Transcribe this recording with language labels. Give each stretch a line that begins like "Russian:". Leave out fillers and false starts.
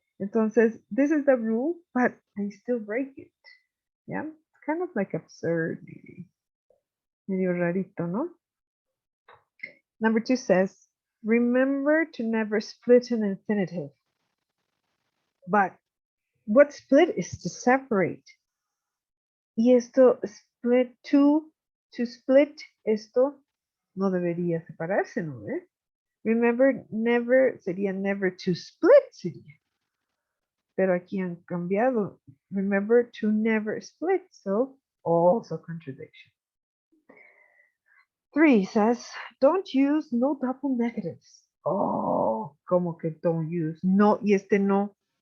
English: Entonces, this is the rule, but they still break it. Yeah? It's kind of like absurd, maybe.
Spanish: Medio rarito, no?
English: Number 2 says, remember to never split an infinitive. But what split is to separate.
Spanish: Y esto, split to split, esto no debería separarse, ¿no?
English: Remember, never sería never to split, sería.
Spanish: Pero aquí han cambiado.
English: Remember to never split, so also contradiction. 3 says, don't use no double negatives.
Spanish: Oh, como que
English: don't use.
Spanish: No, y este no.